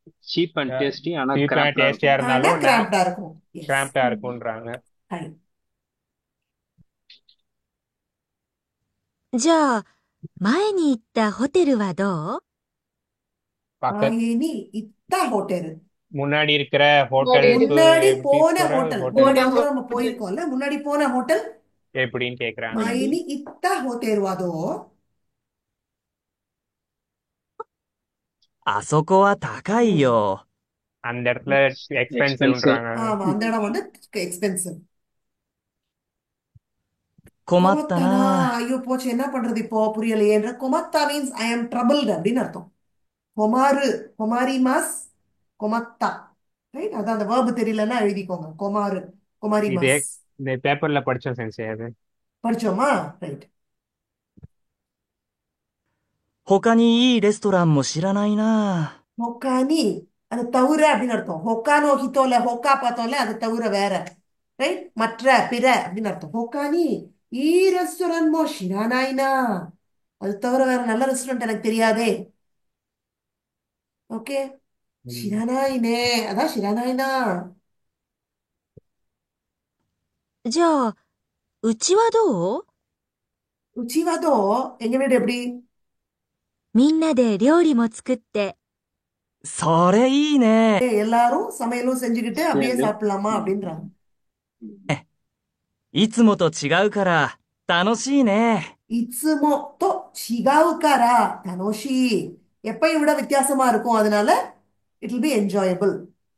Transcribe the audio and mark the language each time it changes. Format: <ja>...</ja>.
<ta>Cheap and tasty ஆனா டேஸ்டியா இருந்தாலும் கிராம்ப்டா இருக்கும். கிராம்ப்டா இருக்கும்ன்றாங்க.</ta> <ja>じゃあ、前に行ったホテルはどう？前に行ったホテル。</ja> <ta>முன்னாடி இருக்கிற ஹோட்டல் முன்னாடி போன ஹோட்டல் நம்ம போயிருக்கோம்ல முன்னாடி போன ஹோட்டல் எப்படின்னு கேக்குறாங்க.</ta> <ja>前に行ったホテルはどう？あそこは高いよ。</ja> <ta>அந்த இடத்துல எக்ஸ்பென்சிவ்ன்றாங்க. ஆமா அந்த இடம் வந்து எக்ஸ்பென்சிவ்.</ta> <ja>困ったな。</ja> <ta>ஐயோ போச்சு என்ன பண்றது இப்போ புரியலையே. கொமத்தா மீன்ஸ்</ta> <en>I am troubled</en> <ta>அப்படின்னு அர்த்தம். கொமாரு கொமாரிமாஸ் கொமத்தா ரைட். அதான் அந்த வேர்பு தெரியலன்னா எழுதிக்கோங்க. கொமாரு கொமாரிமாஸ். இந்த பேப்பர்ல படிச்சோம் சென்சே. அது படிச்சோமா? ரைட்.</ta> <ja>他にいいレストランも知らないな。</ja> <ta>他にஅது தவிர அப்படின்னு அர்த்தம். ஹொக்கானோ ஹித்தோல ஹொக்கா பார்த்தோம்ல அது தவிர வேற ரைட். மற்ற பிற அப்படின்னு அர்த்தம்.</ta> <ja>ஹொக்கானி ஈ ரெஸ்டாரண்ட் மோ ஷிரானாயினா</ja> <ta>அது தவிர வேற நல்ல ரெஸ்டாரண்ட் எனக்கு தெரியாதே. ஓகே ஷிரானாயினே அதான் ஷிரானாயினா.</ta> <ja>じゃあ、うちはどう？うちはどう？</ja> <ta>எங்க வீடு எப்படி？</ta> <ja>みんなで料理も作って。それいいね。</ja> <ta>எல்லாரும் சமையலும் செஞ்சுக்கிட்டு அப்படியே சாப்பிடலாமா அப்படின்றாங்க.</ta> <ja>いつもと違うから楽しいね。いつもと違うから楽しい。</ja> <ta>எப்பயும் விட வித்தியாசமா இருக்கும். அதனால</ta> <en>it will be enjoyable.</en>